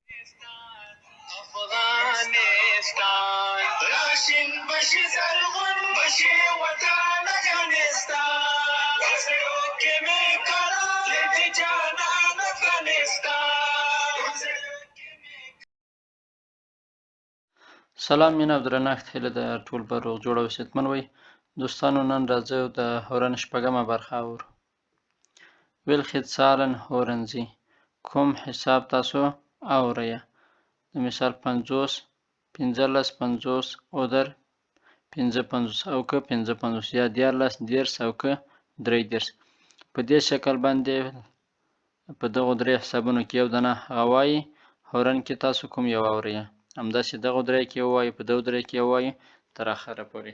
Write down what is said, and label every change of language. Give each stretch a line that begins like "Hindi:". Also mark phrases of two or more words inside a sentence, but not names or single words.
Pashto: افغانستان راشین بشي زرغون بشي وطن افغانستان وزرو کې مې کړه دې جانان افغانستان. سلام مینه او درنښت هیله د ټول به روغ جوړ او صحتمن وي. دوستانو نن راځو د هورن شپږمه برخه اورو.
German: welke zahlen horen Sie؟
Pashto: کوم حساب تاسو اورئ؟ د مثال 50 15 50 oder 55 او که 55 یا 14 10 او که 33. په دې شکل باندې په دغه درې حسابونو کې یو دانه هغه وایي هورن کې تاسو کوم یو اورئ، همداسې دغه درې کې ووایي، په دغه درې کې ووایي تر اخره پورې.